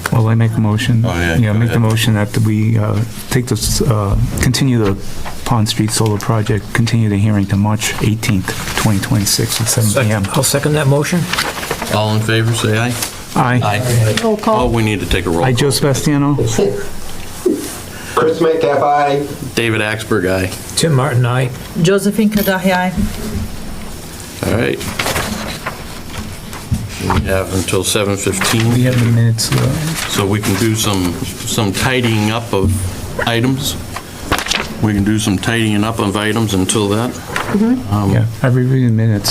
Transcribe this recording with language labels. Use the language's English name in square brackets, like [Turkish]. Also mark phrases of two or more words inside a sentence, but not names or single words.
[English] Well, I make a motion. Oh, yeah, Yeah, go make the ahead. motion that we take this, continue the Pond Street Solar Project, continue the hearing to March 18th, 2026 at 7 p.m. I'll second that motion. All in favor, say aye. Aye. Aye. Roll Oh, call. we need to take a roll Aye, call. Joe Sebastiano. Chris Metcalf, aye. David Axberg, aye. Tim Martin, aye. Josephine Kadahi, aye. All right. We have until 7:15. We have the minutes. So we can do some tidying up of items. We can do some tidying up of items until that. Yeah, I reviewed the minutes.